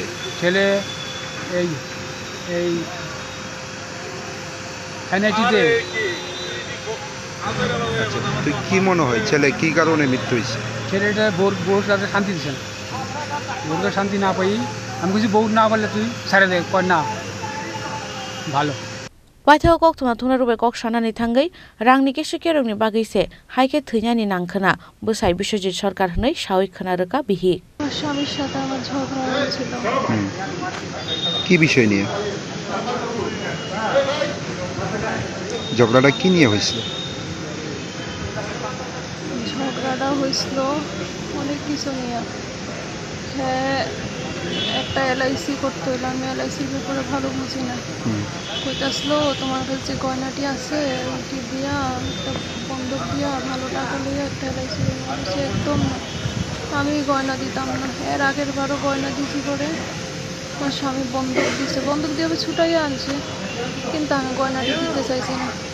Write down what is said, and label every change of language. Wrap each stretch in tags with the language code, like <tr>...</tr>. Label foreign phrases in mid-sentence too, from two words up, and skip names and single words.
<bn>এই এনআইটিতে আচ্ছা তুই কি মনে হয় ছেলে কি কারণে মৃত্যু হয়েছে ছেলেটা বউর সাথে শান্তি দিচ্ছে না বউকে শান্তি না পাই আমি কিছু বউ না পারলে তুই ছেড়ে দে কয় না ভালো</bn> <trp>Waithao kok tuma thuna rubai kok sanani thangai rangni kese kerongni bagise haike Thunani nangkhana busai Biswajit Sarkar hnoi shawi khonarka bihi</trp> <bn>স্বামীর সাথে আমার ঝগড়া হয়েছিল কি বিষয় নিয়ে ঝগড়াটা কি নিয়ে হয়েছিল ঝগড়াটা হয়েছিল অনেক কিছু নিয়ে হ্যাঁ একটা এলআইসি করতে হইলো আমি এলআইসির ব্যাপারে ভালো বুঝি না কইতাছিল তোমার কাছে গয়নাটি আছে ওইটি দিয়া একটা বন্ধক দিয়া ভালো টাকা লইয়া একটা এলআইসি বলছে একদম না আমি গয়না দিতাম না এর আগের বারও গয়না দিছি করে আমার স্বামী বন্ধক দিছে বন্ধক দিয়ে ছুটাইয়া আনছে কিন্তু আমি গয়নাটি দিতে চাইছি না</bn>